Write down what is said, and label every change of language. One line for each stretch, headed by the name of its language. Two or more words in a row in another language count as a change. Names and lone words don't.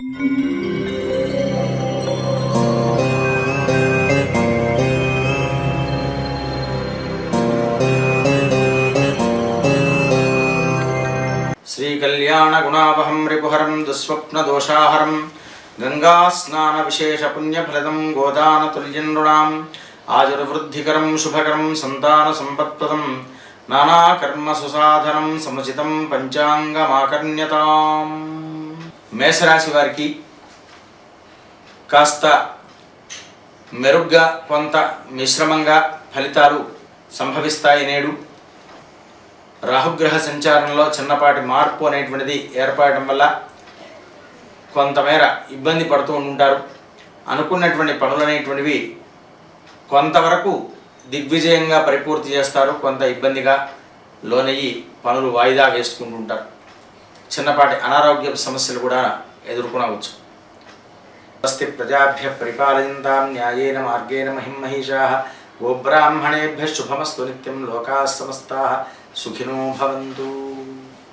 Sanskrit: श्रीकल्याणगुणावहं रिपुहरं दुःस्वप्नदोषाहरं गङ्गास्नानविशेषपुण्यफलदं गोदानतुल्यं नृणाम् आयुर्वृद्धिकरं शुभकरं सन्तानसम्पत्प्रदं नानाकर्मसुसाधनं समुचितं పంచాంగమాకర్ణ్యతాం.
Telugu: మేషరాశి వారికి కాస్త మెరుగ్గా కొంత మిశ్రమంగా ఫలితాలు సంభవిస్తాయి. నేడు రాహుగ్రహ సంచారంలో చిన్నపాటి మార్పు అనేటువంటిది ఏర్పడటం వల్ల కొంతమేర ఇబ్బంది పడుతూ ఉంటారు. అనుకున్నటువంటి పనులు అనేటువంటివి కొంతవరకు దిగ్విజయంగా పరిపూర్తి చేస్తారు. కొంత ఇబ్బందిగా లోనయ్యి పనులు వాయిదా వేసుకుంటుంటారు. చిన్నపాటి అనారోగ్య సమస్యలు కూడా ఎదుర్కొనవచ్చు.
Sanskrit: स्वस्ति प्रजाभ्य परिपालयन्ताम् न्यायेन मार्गेण महिमहीषाः. गोब्राह्मणेभ्यः शुभमस्तु नित्यम्। लोकाः समस्ताः सुखिनो भवन्तु.